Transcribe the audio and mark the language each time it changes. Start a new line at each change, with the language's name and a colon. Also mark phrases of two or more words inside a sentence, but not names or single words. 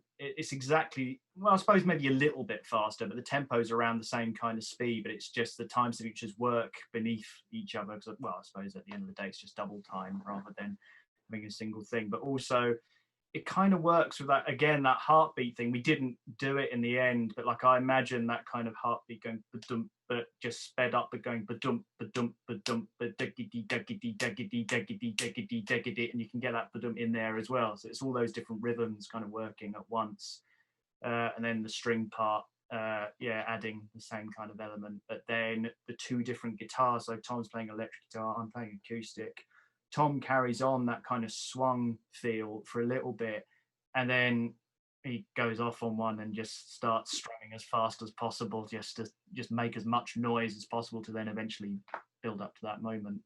English: It's exactly, well, I suppose maybe a little bit faster, but the tempo's around the same kind of speed, but it's just the time signatures work beneath each other. Because, well, I suppose at the end of the day, it's just double time rather than having a single thing. But also, it kind of works with that, again, that heartbeat thing. We didn't do it in the end, but like I imagine that kind of heartbeat going ba-dum, but just sped up, but going ba-dum, ba-dum, ba-dum, ba-duggity, duggity, duggity, duggity, duggity, duggity, and you can get that ba-dum in there as well. So it's all those different rhythms kind of working at once. And then the string part, adding the same kind of element. But then the two different guitars, so Tom's playing electric guitar, I'm playing acoustic. Tom carries on that kind of swung feel for a little bit, and then he goes off on one and just starts strumming as fast as possible, just to make as much noise as possible to then eventually build up to that moment.